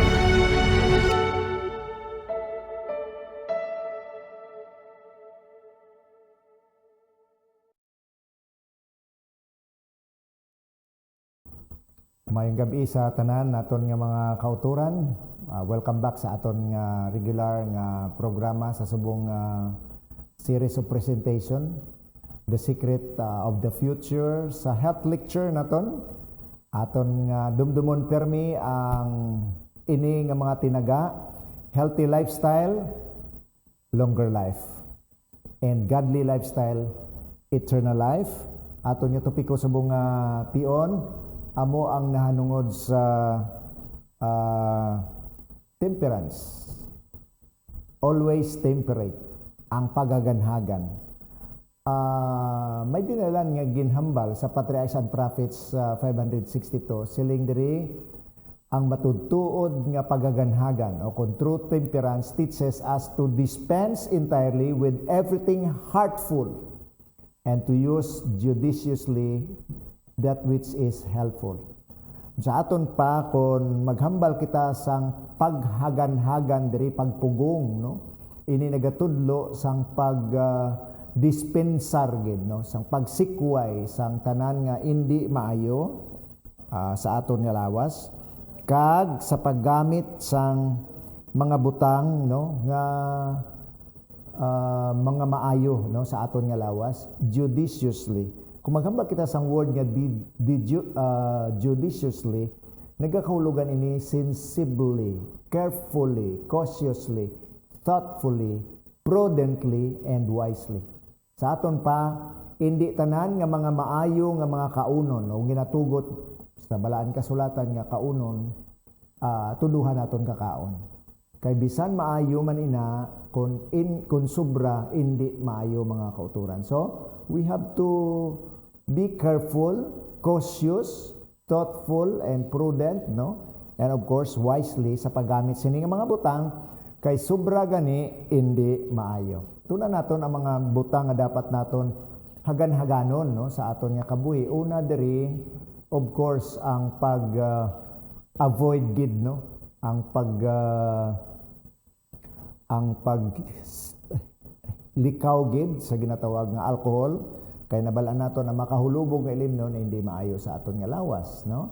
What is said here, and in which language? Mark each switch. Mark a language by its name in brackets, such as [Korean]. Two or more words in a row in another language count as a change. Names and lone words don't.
[Hiligaynon] Mayong gabi sa tanan naton nga mga kauturan. [English] Welcome back [Hiligaynon] sa aton nga regular nga programa sa subong [English] series of presentation, [Hiligaynon] The Secret of the Future sa [English] health lecture [Hiligaynon] naton. Aton nga dumdumon permi ang ini nga mga tinaga, [English] healthy lifestyle, longer life, and godly lifestyle, eternal life. [Hiligaynon] Aton nga topiko subong tion amo ang nahanungod sa temperance. [English] Always temperate, [Hiligaynon] ang pagaganhagan. May dinalan nga ginhambal sa Patriarchs and Prophets 562, siling diri ang matudtuod nga pagaganhagan o kung [English] true temperance teaches us to dispense entirely with everything heartful and to use judiciously that which is helpful. [Hiligaynon] Sa aton pa kung maghambal kita sang paghagan-hagan diri pagpugong, no? Ini nagatudlo sang dispensar gid, no? Sang pagsikway sang tanan nga indi maayo sa aton nga lawas, kag sa paggamit sang mga butang, no? Nga mga maayo, no? Sa aton nga lawas judiciously. Kung maghambal kita sang word nga judiciously, nagakahulugan ini [English] sensibly, carefully, cautiously, thoughtfully, prudently, and wisely. [Hiligaynon] Sa aton pa, hindi tanan nga mga maayo nga mga kaunon o ginatugot sa balaan kasulatan nga kaunon, tuduhan naton kakaon. Kay bisan maayo man ina, kung sobra, hindi maayo mga kauturan. [English] So, we have to be careful, cautious, thoughtful, and prudent, no? And of course, [Hiligaynon] wisely sa paggamit sini nga mga butang, kay sobra gani, hindi maayo. Tuna naton ang mga butang nga dapat naton hagan-haganon, no? Sa aton nga kabuhi. Una diri, [English] of course, [Hiligaynon] ang avoid gid, no? Ang likaw gid sa ginatawag nga alcohol, kay nabalaan nato na makahulubog nga ilim no na hindi maayo sa aton nga lawas, no?